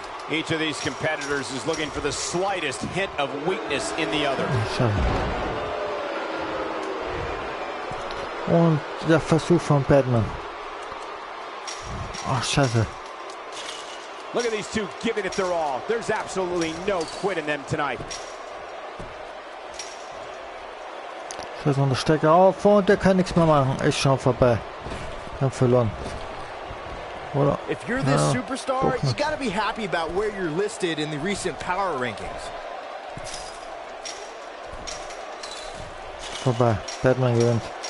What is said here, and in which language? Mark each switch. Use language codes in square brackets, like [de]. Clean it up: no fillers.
[en] Each of these competitors is looking for the slightest hint of weakness in the other. [de] Und der Versuch von Batman. Ach, scheiße. [en] Look at these two giving it their all. There's absolutely no quit in them tonight. [de] So, so, der Stecker auf und der kann nichts mehr machen. Ist schon vorbei. Wir haben verloren. Oder? [en] If you're this superstar, you gotta be happy about where you're listed in the recent power rankings. [de] Vorbei. Batman gewinnt.